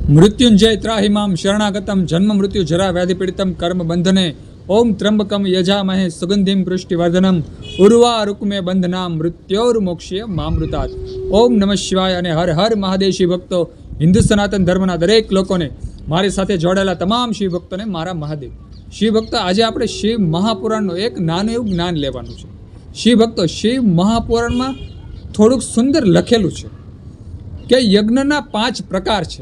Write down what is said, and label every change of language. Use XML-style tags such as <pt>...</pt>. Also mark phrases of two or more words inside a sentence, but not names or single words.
<sa>मृत्युंजय त्राहिमां शरणागतम जन्म मृत्यु जरा व्याधि पीड़ितम कर्म बंधने ओम त्र्यंबकम यजामहे सुगंधिम पुष्टिवर्धनम उर्वा रुक्मे बंधना मृत्योर्मोक्ष्य मामृतात्। ओम नमः शिवाय</sa> <gu>અને હર હર મહાદેવ શિવ ભક્તો, હિન્દુ સનાતન ધર્મના દરેક લોકોને, મારી સાથે જોડાયેલા તમામ શિવ ભક્તોને મારા મહાદેવ. શિવ ભક્તો, આજે આપણે શિવ મહાપુરાણનું એક નાનું એવું જ્ઞાન લેવાનું છે. શિવ ભક્તો, શિવ મહાપુરાણમાં થોડુંક સુંદર લખેલું છે કે યજ્ઞના 5 પ્રકાર છે.</gu>